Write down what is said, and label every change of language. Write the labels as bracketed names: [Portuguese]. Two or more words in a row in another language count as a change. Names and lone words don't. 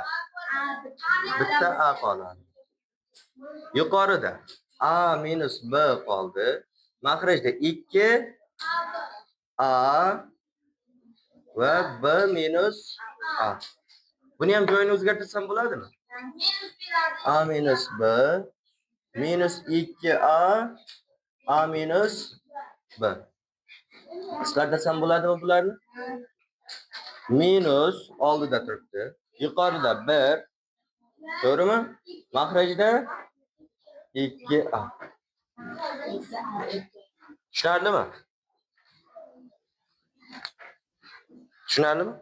[Uzbek] Bitta A qoladi. Yuqorida A minus B qoldi. Makhrajda 2 A va B minus A. Buni ham joyini o'zgartirsam bo'ladimi? A minus B minus 2A A minus B. Qisqartirsam bo'ladimi bularni? Minus oldida turibdi. Yuqorida 1. To'g'rimi? Makhrajda 2A. Tushunarlimi? Tushunarlimi?